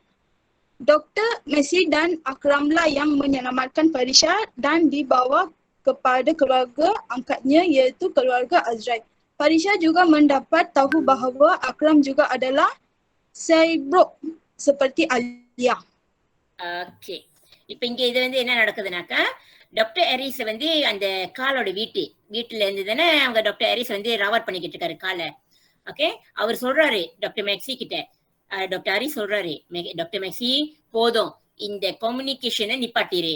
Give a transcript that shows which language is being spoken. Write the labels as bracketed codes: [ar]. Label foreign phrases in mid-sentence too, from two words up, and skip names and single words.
[ms] Dr. Messi dan Akramlah yang menyelamatkan Farisha dan dibawa kepada keluarga angkatnya, iaitu keluarga Azrai. Farisha juga mendapat tahu bahawa Akram juga adalah cyborg seperti Alia. [ta] ஓகே, இப்ப இங்க இது வந்து என்ன நடக்குதுனாக்கா, டாக்டர் ஹாரிஸ் வந்து அந்த காலோட வீட்டுல இருந்து தானே அவங்க டாக்டர் ஹாரிஸ் வந்து ராவட் பண்ணிக்கிட்டு இருக்காரு காலை. ஓகே, அவர் சொல்றாரு டாக்டர் மேக்ஸி கிட்ட, டாக்டர் ஹாரிஸ் சொல்றாரு, டாக்டர் மேக்ஸி போதும், இந்த கம்யூனிகேஷனை நிப்பாட்டிரு.